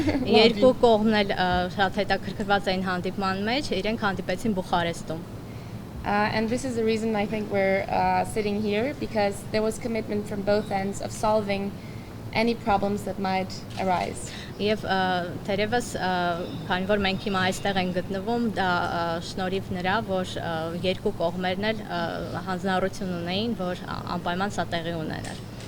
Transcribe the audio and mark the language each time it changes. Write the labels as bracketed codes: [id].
[hy] Երկու կողմն էլ շատ հետաքրքրված էին հանդիպման մեջ, իրենք հանդիպեցին Բուխարեստում։ [en] And this is the reason I think we're sitting here, because there was commitment from both ends of solving any problems that might arise. [hy] Եվ թերևս քանի որ մենք հիմա այստեղ ենք գտնվում, դա շնորհիվ նրա, որ երկու կողմերն էլ հանձնառություն ունեին, որ անպայման սա տեղի ունենար։